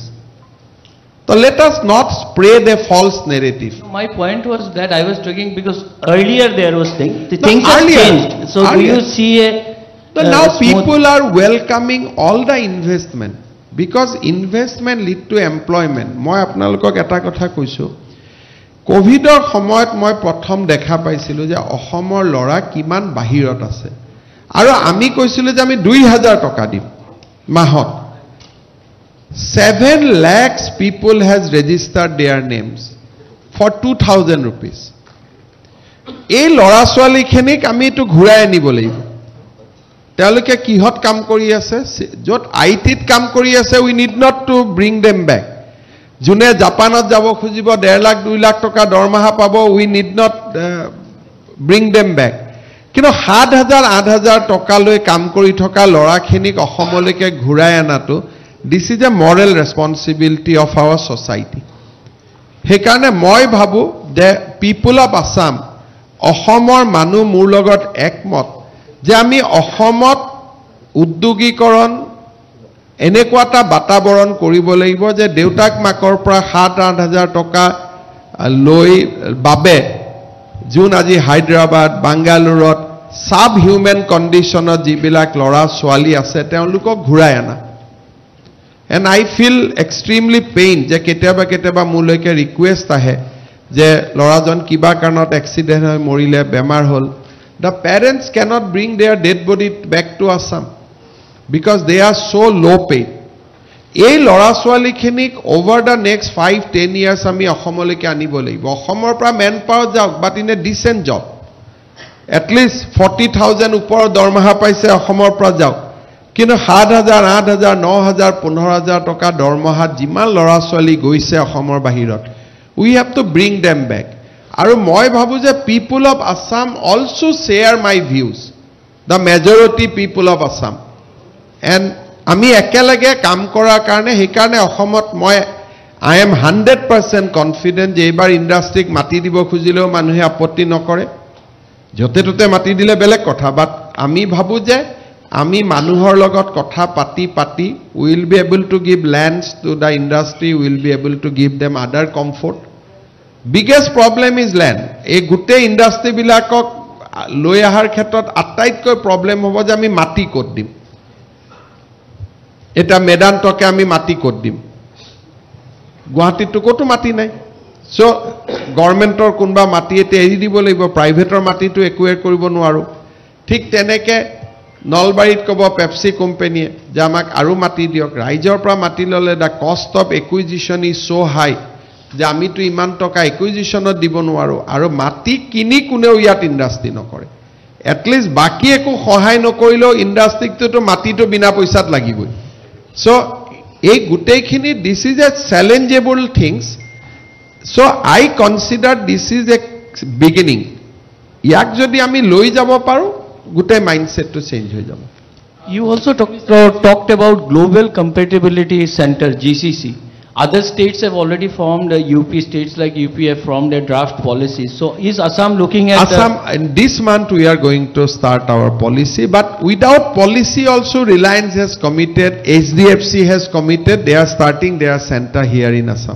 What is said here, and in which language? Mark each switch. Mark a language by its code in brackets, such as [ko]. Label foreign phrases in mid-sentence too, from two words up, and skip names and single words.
[en] So let us not spread a false narrative. My point was that I was talking because earlier there was things have changed. So do you see a now people are welcoming all the investment, because investment lead to employment. [as] মই আপোনালোকক এটা কথা কৈছো, কোভিডৰ সময়ত মই প্ৰথম দেখা পাইছিলো যে অসমৰ লৰা কিমান বাহিৰত আছে, আৰু আমি কৈছিলো যে আমি 2000 টকা দিম মাহত [en] 7 lakhs people has registered their names for 2000 rupees [as] এই লৰা ছোৱালীখিনিক আমি এটো ঘূৰাই আনিব লাগিব তেওঁলোকে কিহত কাম কৰি আছে যত আইটিত কাম কৰি আছে [en] we need not to bring them back [as] জুনে জাপানত যাব খুজিব 1.5 লাখ 2 লাখ টকা দৰমহা পাব [en] we need not bring them back [as] কিন্তু 7000 8000 টকা লৈ কাম কৰি থকা লৰাখিনিক অসমলৈকে ঘূৰাই আনাটো [en] this is a moral responsibility of our society [as] হেকাৰণে মই ভাবো [en] the people of Assam [as] অসমৰ মানুহ মোৰ লগত একমত যে আমি অসমত উদ্যোগীকৰণ এনেকুৱা এটা বাতাবৰণ কৰিব লাগিব যে দেউতাক মাকৰ পৰা 7-8000 টকা লৈ বাবে জুন আজি হায়দৰাবাদ বাংগালুৰুত [en] sub human conditionত [as] যিবিলাক লৰা ছোৱালী আছে তেওঁলোকক ঘূৰাই আনা [en] and I feel extremely pain [as] যে কেতিয়াবা মুলৈকে ৰিকুৱেষ্ট আহে যে লৰাজন কিবা কাৰণত এক্সিডেন্ট হৈ মৰিলে বেমাৰ হল [en] the parents cannot bring their dead body back to Assam because they are so low paid [as] এই লৰা ছোৱালীখিনিক [en] over the next 5-10 years [as] আমি অসমলৈকে আনিব লাগিব অসমৰ পৰা [en] man power [as] যাওক [en] but in a decent job at least 40,000 [as] ওপৰ দৰমহা পাইছে অসমৰ পৰা যাওক কিন্তু 7000 8000 9000 15000 টকা দৰমহাত যিমান লৰা ছোৱালী গৈছে অসমৰ বাহিৰত [en] we have to bring them back [as] আৰু মই ভাবো যে [en] people of Assam also share my views the majority people of Assam and [as] আমি একেলগে কাম কৰাৰ কাৰণে হেকাৰণে অসমত মই [en] I am 100% confident [as] যে এবাৰ ইন্ডাষ্ট্ৰিক মাটি দিব খুজিলেও মানুহে আপত্তি নকৰে যতে ততে মাটি দিলে বেলেগ কথা বাট আমি ভাবো যে আমি মানুহৰ লগত কথা পাতি [en] will be able to give lands to the industry will be able to give them other comfort biggest problem is land [as] এই গুটে ইন্ডাষ্ট্ৰি বিলাকক লৈ আহাৰ ক্ষেত্ৰত আটাইতকৈ প্ৰবলেম হ'ব যে আমি মাটি ক'ত দিম এটা মেদান্তকে আমি মাটি ক'ত দিম গুৱাহাটীতো ক'তো মাটি নাই [en] so governmentৰ [as] কোনবা মাটি এতে এৰি দিব লাগিব প্ৰাইভেটৰ মাটিটো একুয়াৰ কৰিব নোৱাৰো ঠিক তেনেকে নলবাৰীত কব পেপসি কোম্পানীয়ে যে আমাক আৰু মাটি দিয়ক ৰাইজৰ পৰা মাটি ললে [en] the cost of acquisition is so high [as] যে আমিতো ইমান টকা একুইজিশনত দিব নোৱাৰো আৰু মাটি কিনি কোনেও ইয়াত ইন্ডাষ্ট্ৰি নকৰে [en] at least [as] বাকি একো সহায় নকৰিলেও ইন্ডাষ্ট্ৰিটো মাটিটো বিনা পইচাত লাগিবই সো এই গুটেইখিনি [en] this is a challengeable things so I consider this is a beginning [as] ইয়াক যদি আমি লৈ যাব পাৰো গুটে [en] mindset to change [as] হৈ যাব [en] You also talked about Global Compatibility Center, GCC. Other states have already formed, UP states like UP have formed their draft policies. So is Assam looking at Assam, in this month we are going to start our policy, but without policy also Reliance has committed, HDFC has committed, they are starting their center here in Assam.